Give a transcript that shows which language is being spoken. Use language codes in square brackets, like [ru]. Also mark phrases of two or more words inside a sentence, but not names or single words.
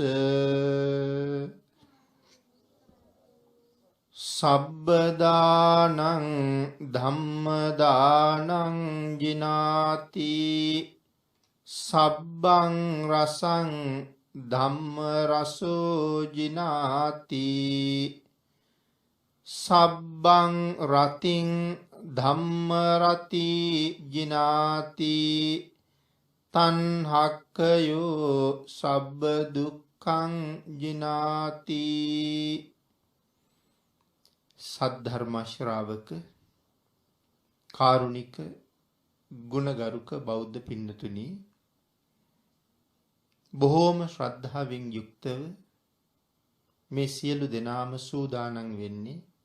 [pi] සබ්බදානං ධම්මදානං ජිනාති සබ්බං රසං ධම්ම රසෝ ජිනාති සබ්බං රතින් ධම්ම රති ජිනාති තණ්හක්ඛයෝ සබ්බ දුක්ඛං ජිනාති. [si] සද්ධර්ම ශ්‍රාවක කාරුණික ගුණගරුක බෞද්ධ පින්නතුනි, බොහෝම ශ්‍රද්ධාවෙන් යුක්තව මේ සියලු දෙනාම සූදානම් වෙන්නේ